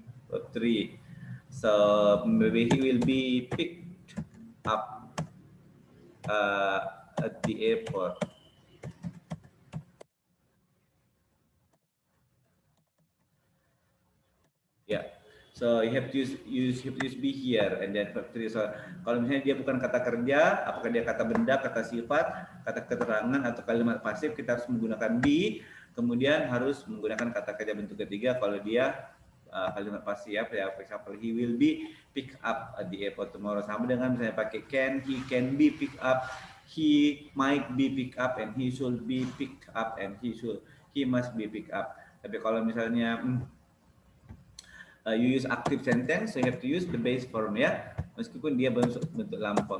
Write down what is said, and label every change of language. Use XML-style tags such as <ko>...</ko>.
<en>Verb 3. So maybe he will be picked up at the airport. Yeah. So you have to use be here and then verb 3.</en> <id>So kalau misalnya dia bukan kata kerja, apakah dia kata benda, kata sifat, kata keterangan atau kalimat pasif, kita harus menggunakan be. Kemudian harus menggunakan kata kerja bentuk ketiga kalau dia kalimat pasif ya.</id> <en>For example, he will be pick up at the airport tomorrow.</en> <id>Sama dengan misalnya pakai</id> <en>can, he can be pick up, he might be pick up, and he should be pick up, and he must be pick up.</en> <id>Tapi kalau misalnya</id> <en>you use active sentence, so you have to use the base form ya,</en> <id>meskipun dia bentuk lampau.</id>